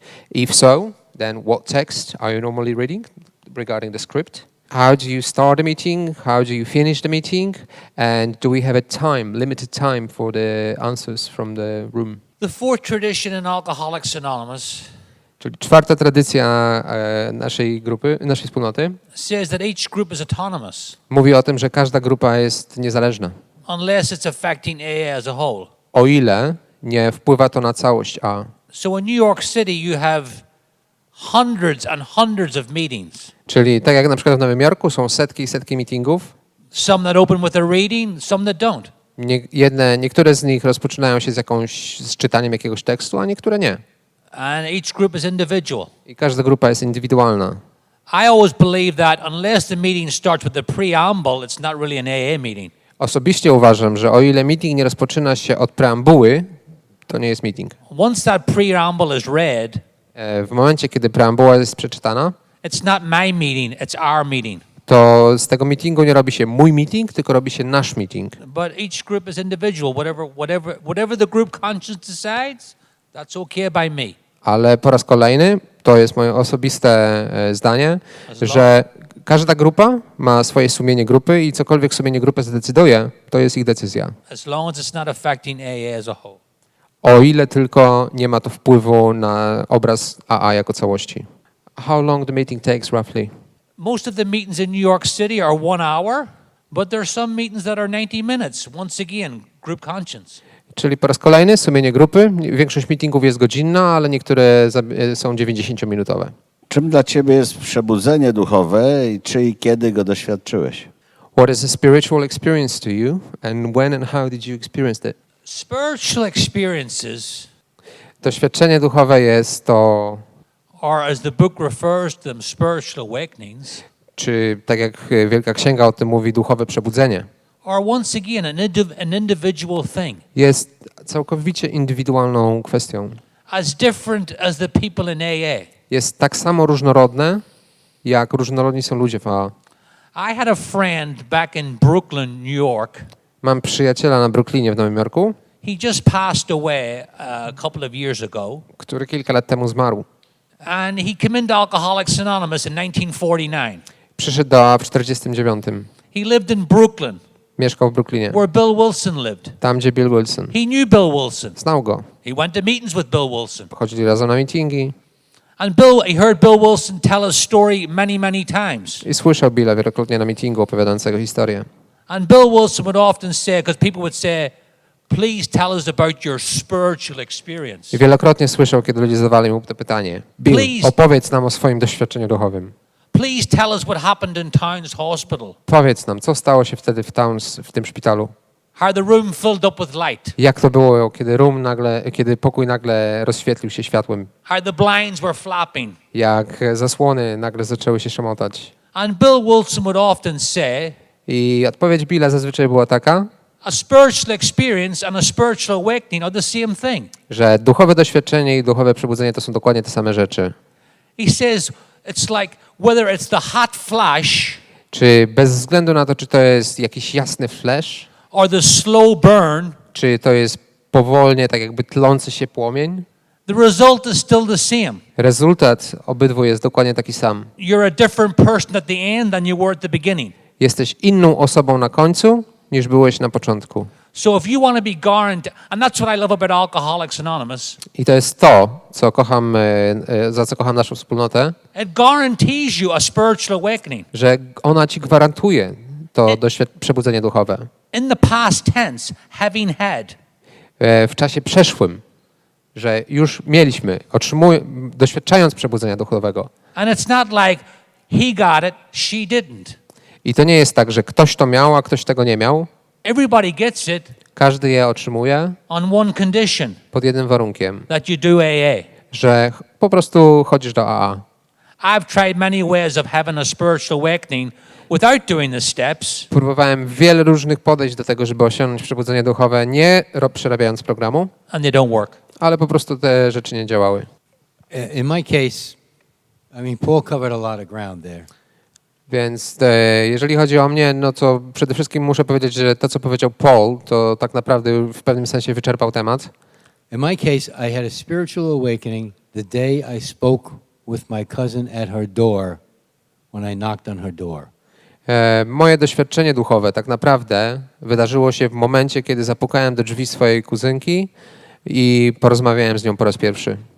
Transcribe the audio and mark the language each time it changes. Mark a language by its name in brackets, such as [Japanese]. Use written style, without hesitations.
[English] If so, then what text are you normally reading regarding the script? How do you start the meeting? How do you finish the meeting? And do we have a time, limited time for the answers from the room? The fourth tradition in Alcoholics Anonymous [Polish] Czyli czwarta tradycja naszej grupy, naszej wspólnoty [English] says that each group is autonomous [Polish] mówi o tym, że każda grupa jest niezależna, [English] unless it's affecting AA as a whole. [Polish] o ile nie wpływa to na całość A. [English] So in New York City you have hundreds and hundreds of meetings. [Polish] Czyli tak jak na przykład w Nowym Jorku są setki i setki meetingów, [English] Some that open with a reading, some that don't. [Polish] niektóre z nich rozpoczynają się z czytaniem jakiegoś tekstu, a niektóre nie. [English] And each group is individual. [Polish] I każda grupa jest indywidualna. [English] I always believe that unless the meeting starts with the preamble, it's not really an AA meeting. [Polish] Osobiście uważam, że o ile meeting nie rozpoczyna się od preambuły, to nie jest meeting. [English] Once that preamble is read, [Polish] W momencie, kiedy preambuła jest przeczytana, [English] it's not my meeting, it's our meeting. [Polish] to z tego meetingu nie robi się mój meeting, tylko robi się nasz meeting. [English] But each group is individual. Whatever the group conscience decides, that's okay by me. [Polish] Ale po raz kolejny, to jest moje osobiste zdanie, że każda grupa ma swoje sumienie grupy i cokolwiek sumienie grupy zdecyduje, to jest ich decyzja. [English] As long as it's not affecting AA as a whole. [Polish] O ile tylko nie ma to wpływu na obraz AA jako całości. [English] How long the meeting takes roughly? Most of the meetings in New York City are 1 hour, but there are some meetings that are 90 minutes. Once again, group conscience. [Polish] Czyli po raz kolejny sumienie grupy. Większość meetingów jest godzinna, ale niektóre są 90-minutowe. Czym dla ciebie jest przebudzenie duchowe i czy i kiedy go doświadczyłeś? [English] What is a spiritual experience to you and when and how did you experience it? Spiritual experiences [Polish] Doświadczenie duchowe jest to, [English] are, as the book refers to them, spiritual awakenings, [Polish] czy tak jak Wielka Księga o tym mówi, duchowe przebudzenie. [English] are once again an individual thing. [Polish] Jest całkowicie indywidualną kwestią. [English] As different as the people in AA. [Polish] Jest tak samo różnorodne, jak różnorodni są ludzie w AA. [English] I had a friend back in Brooklyn, New York. [Polish] Mam przyjaciela na Brooklynie w Nowym Jorku, [English] He just passed away a couple of years ago. [Polish] który kilka lat temu zmarł. [English] And he came into Alcoholics Anonymous in 1949. [Polish] Przyszedł do AA w 49. [English] He lived in Brooklyn, [Polish] Mieszkał w Brooklynie, [English] where Bill Wilson lived. [Polish] tam gdzie Bill Wilson. [English] He knew Bill Wilson. [Polish] Znał go. [English] He went to meetings with Bill Wilson. [Polish] Chodzili razem na meetingi [English] And he heard Bill Wilson tell his story many, many times. [Polish] i słyszał Billa wielokrotnie na meetingu opowiadającego historię. [English] And Bill Wilson would often say, because people would say, please tell us about your spiritual experience. [Polish] I wielokrotnie słyszał, kiedy ludzie zadawali mu to pytanie. Bill, [English] Please. [Polish] opowiedz nam o swoim doświadczeniu duchowym. [English] Please tell us what happened in Towns Hospital. [Polish] Powiedz nam, co stało się wtedy w tym szpitalu. [English] How the room filled up with light. [Polish] Jak to było, kiedy pokój nagle rozświetlił się światłem. [English] How the blinds were flapping. [Polish] Jak zasłony nagle zaczęły się szamotać. [English] And Bill Wilson would often say, [Polish] I odpowiedź Billa zazwyczaj była taka, [English] a spiritual experience and a spiritual awakening are the same thing. [Polish] że duchowe doświadczenie i duchowe przebudzenie to są dokładnie te same rzeczy. [English] He says it's like whether it's the hot flash [Polish] Czy bez względu na to, czy to jest jakiś jasny flash, [English] or the slow burn, [Polish] czy to jest powolnie, tak jakby tlący się płomień, [English] the result is still the same. [Polish] rezultat obydwu jest dokładnie taki sam. [English] You're a different person at the end than you were at the beginning. [Polish] Jesteś inną osobą na końcu, niż byłeś na początku. [English] So if you want to be guaranteed, and that's what I love about Alcoholics Anonymous, [Polish] I to jest to, co kocham, za co kocham naszą wspólnotę, [English] it guarantees you a spiritual awakening. [Polish] że ona ci gwarantuje to przebudzenie duchowe. [English] In the past tense, having had. [Polish] W czasie przeszłym, że już mieliśmy, doświadczając przebudzenia duchowego. [English] And it's not like he got it, she didn't. [Polish] I to nie jest tak, że ktoś to miał, a ktoś tego nie miał. [English] Everybody gets it [Polish] Każdy je otrzymuje [English] on one condition, [Polish] pod jednym warunkiem, [English] that you do AA. [Polish] że po prostu chodzisz do AA. [English] I've tried many ways of having a spiritual awakening without doing the steps, [Polish] Próbowałem wiele różnych podejść do tego, żeby osiągnąć przebudzenie duchowe, nie przerabiając programu, [English] and they don't work. [Polish] ale po prostu te rzeczy nie działały. [English] In my case, I mean, Paul covered a lot of ground there. [Polish] Więc jeżeli chodzi o mnie, no to przede wszystkim muszę powiedzieć, że to, co powiedział Paul, to tak naprawdę w pewnym sensie wyczerpał temat. [English] In my case, I had a spiritual awakening the day I spoke with my cousin at her door when I knocked on her door. [Polish] Moje doświadczenie duchowe tak naprawdę wydarzyło się w momencie, kiedy zapukałem do drzwi swojej kuzynki i porozmawiałem z nią po raz pierwszy.